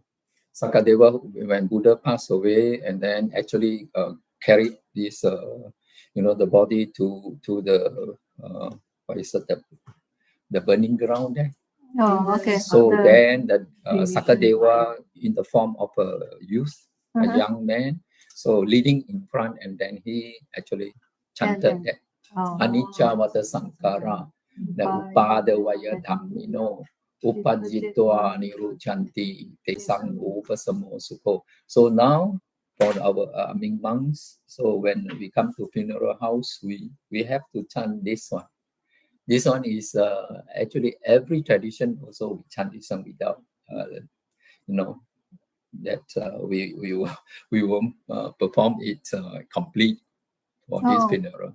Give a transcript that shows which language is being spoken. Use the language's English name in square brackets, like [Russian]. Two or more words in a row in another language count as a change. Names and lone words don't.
[English] Sakadeva, when Buddha passed away, and then actually carried this, the body to the what is it, the burning ground there. Oh, okay. So then the Sakadeva in the form of a youth, a young man, so leading in front, and then he actually chanted that [Pali] Anicca Vata Sankhara, the Upadavaya Dhammino, Upajitwa Niruchanti, Tesang Upasamo Sukho. [English] So now for our monks, so when we come to funeral house, we have to chant this one. This one is actually every tradition also we chant this one without that we won't perform it complete for this funeral.